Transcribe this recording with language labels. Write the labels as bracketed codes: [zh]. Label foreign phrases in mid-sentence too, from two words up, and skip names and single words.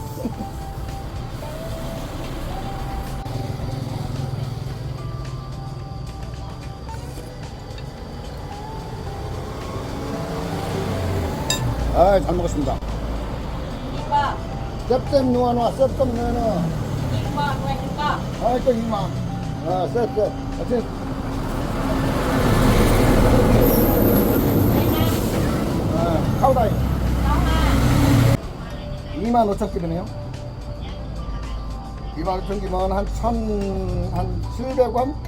[ko] 잘 먹었습니다. [th] นี่ป่ะ [lo] ແຊບແຊບ ນົວນົວ ແຊບແຊບ ນົວນົວ [th] นี่ป่ะด้วยนี่ป่ะ [ko] 또 이마 셉셉 하여튼 카우다이 [th] น้องมา [ko] 25,000끼리네요. 25,000끼면 한 700원?